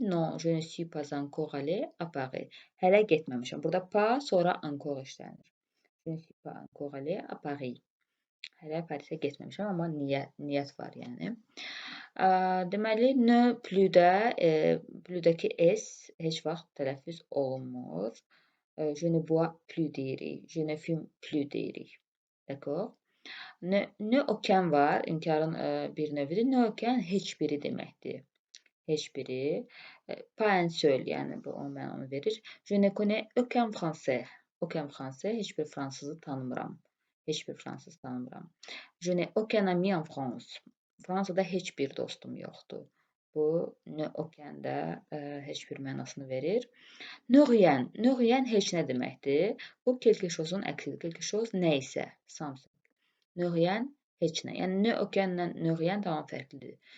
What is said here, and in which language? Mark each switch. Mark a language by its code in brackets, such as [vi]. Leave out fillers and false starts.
[fr] Non, je ne suis pas encore allé à Paris. [az] Hələ getməmişəm. Burada pas, sonra encore işlənir. [fr] Je ne suis pas encore allé à Paris. [az] Hələ Parisə getməmişəm, amma niyyət var, yəni. Deməli, ne plus-də, plus-dəki S heç vaxt tələffüz olunmur. [fr] Je ne bois plus deyirik, je ne fume plus deyirik. D'accord? [az] Ne aucun var, inkarın bir növüdür. Ne aucun heç biri deməkdir. Heç biri. [fr] Pas un seul, [az] yəni bu o mənanı verir. [fr] Je ne connais aucun français. [az] Aucun français, heç bir fransızı tanımıram. Heç bir fransız tanımıram. [fr] Je n'ai aucun ami en France. [az] Fransada heç bir dostum yoxdur. Bu ne aucun da heç bir mənasını verir. Ne rien. Ne rien heç nə deməkdir. Bu quelque chose-un əksidir. Quelque chose nə isə, something. Ne rien heç nə. Yəni ne aucun-la ne rien tamam fərqlidir.